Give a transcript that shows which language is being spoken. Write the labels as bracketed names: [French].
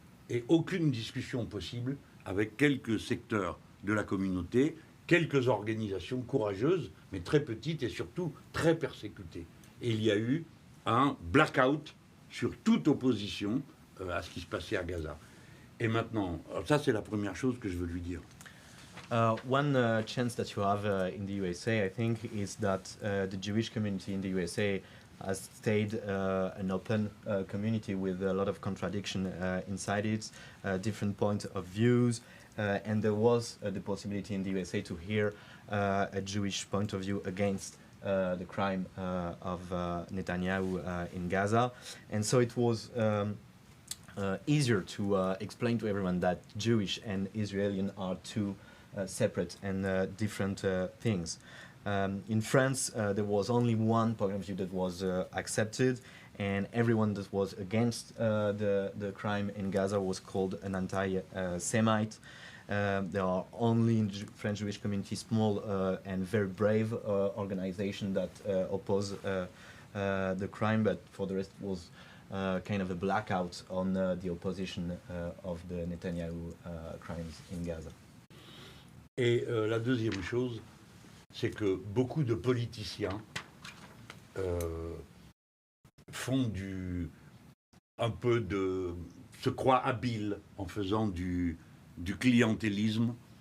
[French] Et aucune discussion possible avec quelques secteurs de la communauté, quelques organisations courageuses, mais très petites et surtout très persécutées. Et il y a eu un blackout sur toute opposition à ce qui se passait à Gaza. Et maintenant, ça c'est la première chose que je veux lui dire. [English] One chance that you have in the USA, I think, is that the Jewish community in the USA has stayed an open community with a lot of contradiction inside it, different points of views, and there was the possibility in the USA to hear a Jewish point of view against the crime of Netanyahu in Gaza. And so it was easier to explain to everyone that Jewish and Israeli are two separate and different things. In France, there was only one point of view that was accepted, and everyone that was against the crime in Gaza was called an anti-Semite. There are only in the French Jewish community small and very brave organizations that oppose the crime, but for the rest was kind of a blackout on the opposition of the Netanyahu crimes in Gaza. [French] Et la deuxième chose, c'est que beaucoup de politiciens se croient habiles en faisant du clientélisme